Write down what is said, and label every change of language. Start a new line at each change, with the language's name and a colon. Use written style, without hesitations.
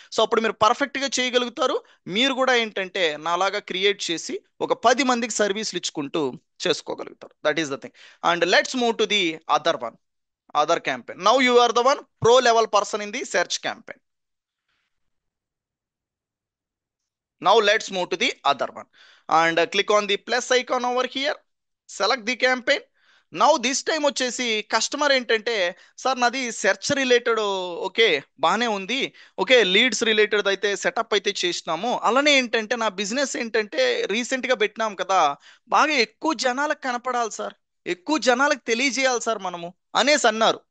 Telugu: So అప్పుడు మీరు perfect గా చేయగలుగుతారు. మీరు కూడా ఏంటంటే నాలాగా క్రియేట్ చేసి ఒక 10 మందికి సర్వీసులు ఇచ్చుకుంటూ చేసుకోగలుగుతారు.
English: That is the thing. And let's move to the other one, other campaign. Now you are the one pro level person in the search campaign. Now let's move to the other one and click on the plus icon over here. Select the campaign. Now this time
Telugu: వచ్చేసి customer ఏంటంటే, sir నాది search related okay బాగానే ఉంది, okay leads related అయితే setup అయితే చేసినాము, అలానే ఏంటంటే నా బిజినెస్ ఏంటంటే రీసెంట్గా పెట్టినాం కదా, బాగా ఎక్కువ జనాలకు కనపడాలి సార్, ఎక్కువ జనాలకు తెలియజేయాలి సార్ మనము అనేసి అన్నారు.